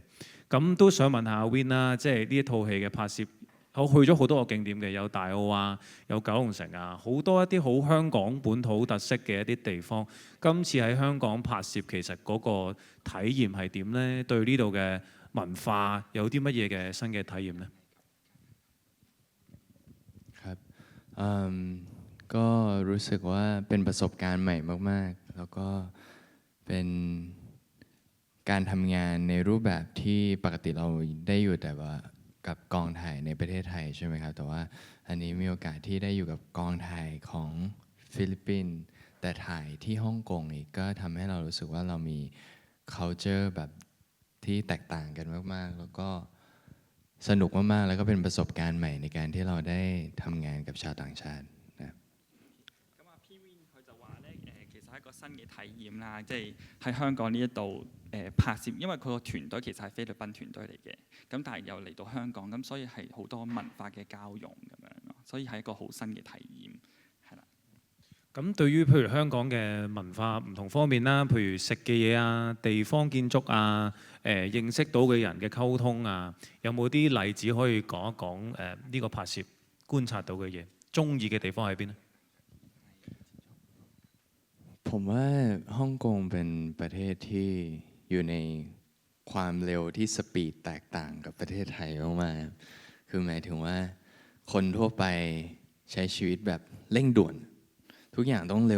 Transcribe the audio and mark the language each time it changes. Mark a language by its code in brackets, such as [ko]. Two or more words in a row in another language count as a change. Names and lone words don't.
[yue] 咁都想問下阿 Win 啦，即係呢一套戲嘅拍攝。我去咗好多個景點嘅，有大澳啊，有九龍城啊，好多一啲好香港本土特色嘅一啲地方。今次喺香港拍攝，其實嗰個體驗係點呢？對呢度嘅文化有啲乜嘢嘅新嘅體驗呢？ [th] ครับก็รู้สึกว่าเป็นประสบการณ์ใหม่มากๆแล้วก็เป็นการทำงานในรูปแบบที่ ปกติเราได้อยู่แต่ว่ากับกองถ่ายในประเทศไทยใช่ไหมครับแต่ว่าอันนี้มีโอกาสที่ได้อยู่กับกองถ่ายของฟิลิปปินส์แต่ถ่ายที่ฮ่องกงอีกก็ทำให้เรารู้สึกว่าเรามี culture แบบทที่แตกต่างกันมากๆแล้วก็สนุกมากๆแล้วก็เป็นประสบการณ์ใหม่ในการที่เราได้ทำงานกับชาวต่างชาตินะครับ [yue] 咁啊，P-Win 佢就話咧其實係一個新嘅體驗啦，即係喺香港呢一度拍攝，因為佢個團隊其實係菲律賓團隊嚟嘅，咁但係又嚟到香港，咁所以係好多文化嘅交融咁樣咯，所以係一個好新嘅體驗，係啦。咁對於譬如香港嘅文化唔同方面啦，譬如食嘅嘢啊、地方建築啊、認識到嘅人嘅溝通啊，有冇啲例子可以講一講呢個拍攝觀察到嘅嘢，中意嘅地方喺邊咧？ [th] ผมว่าฮ่องกงเป็นประเทศที่อยู่ในความเร็วที่สปีดแตกต่างกับประเทศไทยมากๆคือหมายถึงว่าคนทั่วไปใช้ชีวิตแบบเร่งด่วนทุกอย่างต้องเร็ว